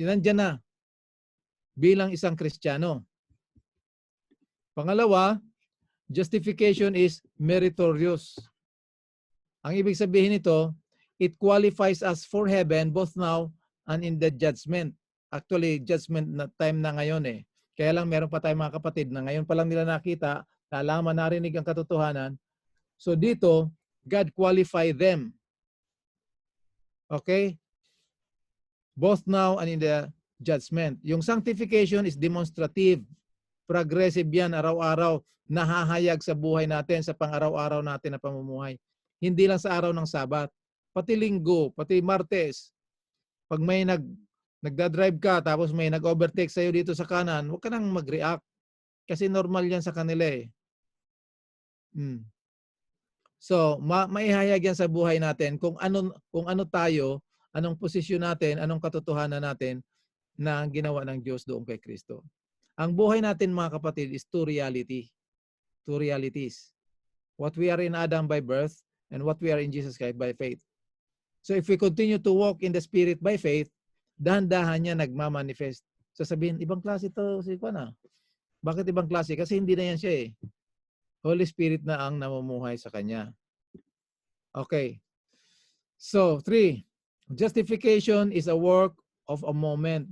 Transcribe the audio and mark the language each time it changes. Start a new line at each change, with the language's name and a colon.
Filipino: Nandiyan na bilang isang Kristiyano. Pangalawa,
English: justification is meritorious.
Filipino: Ang ibig sabihin nito,
English: it qualifies us for heaven both now and in the judgment.
Filipino: Actually, judgment na time na ngayon eh. Kaya lang meron pa tayong mga kapatid na ngayon pa lang nila nakita, nalaman, narinig ang katotohanan.
English: So dito, God qualify them. Okay? Both now and in the judgment. Yung sanctification is demonstrative.
Filipino: Progressive yan, araw-araw, nahahayag sa buhay natin, sa pang-araw-araw natin na pamumuhay. Hindi lang sa araw ng Sabat. Pati Linggo, pati Martes. Pag may nagdadrive ka, tapos may nag-overtake sa'yo dito sa kanan, huwag ka nang mag-react. Kasi normal yan sa kanila eh. So, maihayag yan sa buhay natin kung ano tayo, anong posisyon natin, anong katotohanan natin na ginawa ng Diyos doon kay Kristo. Ang buhay natin mga kapatid
English: is two realities. What we are in Adam by birth and what we are in Jesus Christ by faith. So if we continue to walk in the Spirit by faith,
Filipino: dahan-dahan niya nagmamanifest. Sasabihin, ibang klase to si Juan. Bakit ibang klase? Kasi hindi na yan siya eh. Holy Spirit na ang namumuhay sa kanya.
English: Okay. So, 3. Justification is a work of a moment.